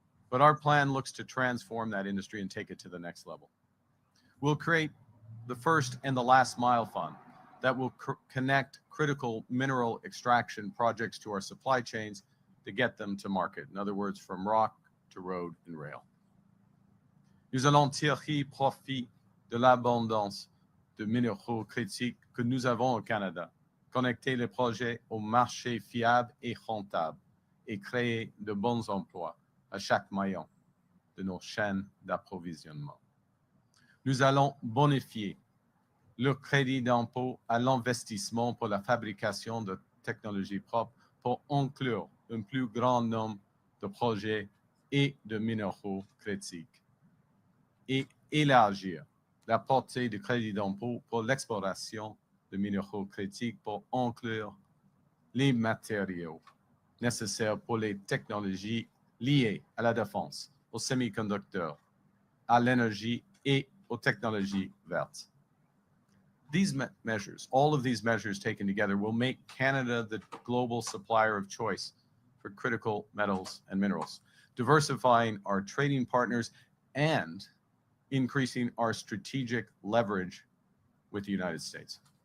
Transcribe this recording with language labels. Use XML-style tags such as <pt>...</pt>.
<en>But our plan looks to transform that industry and take it to the next level. We'll create the first and the last mile fund that will connect critical mineral extraction projects to our supply chains to get them to market. In other words, from rock to road and rail.</en> <fr>Nous allons tirer profit de l'abondance de minéraux critiques que nous avons au Canada, connecter les projets au marché fiable et rentable et créer de bons emplois à chaque maillon de nos chaînes d'approvisionnement. Nous allons bonifier le crédit d'impôt à l'investissement pour la fabrication de technologies propres pour inclure un plus grand nombre de projets et de minéraux critiques et élargir la portée du crédit d'impôt pour l'exploration de minéraux critiques pour inclure les matériaux nécessaires pour les technologies liées à la défense, aux semi-conducteurs, à l'énergie et aux technologies vertes.</fr> <en>These measures, all of these measures taken together, will make Canada the global supplier of choice for critical metals and minerals, diversifying our trading partners and increasing our strategic leverage with the United States.</en>